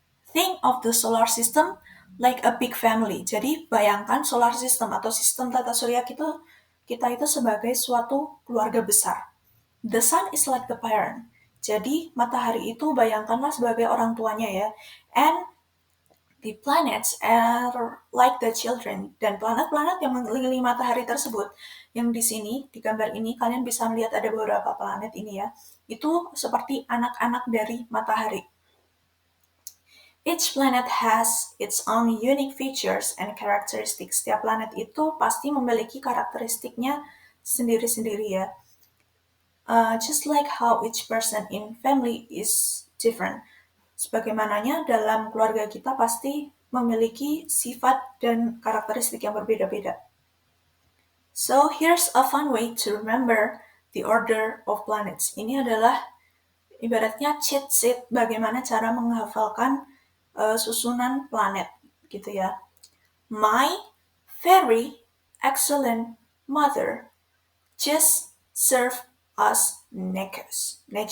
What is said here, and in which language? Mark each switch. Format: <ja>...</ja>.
<en>Think of the solar system like a big family.</en> <id>Jadi bayangkan solar system atau sistem tata surya kita itu sebagai suatu keluarga besar.</id> <en>The sun is like the parent.</en> <id>Jadi matahari itu bayangkanlah sebagai orang tuanya ya.</id> <en>And the planets are like the children.</en> <id>Dan planet-planet yang mengelilingi matahari tersebut, yang di sini, di gambar ini, kalian bisa melihat ada beberapa planet ini ya. Itu seperti anak-anak dari matahari.</id> <en>Each planet has its own unique features and characteristics.</en> <id>Setiap planet itu pasti memiliki karakteristiknya sendiri-sendiri ya.</id> <en>Just like how each person in family is different.</en> <id>Sebagaimananya dalam keluarga kita pasti memiliki sifat dan karakteristik yang berbeda-beda.</id> <en>So here's a fun way to remember the order of planets.</en> <id>Ini adalah ibaratnya cheat sheet bagaimana cara menghafalkan susunan planet gitu ya.</id> <en>My very excellent mother just served us nachos.</en>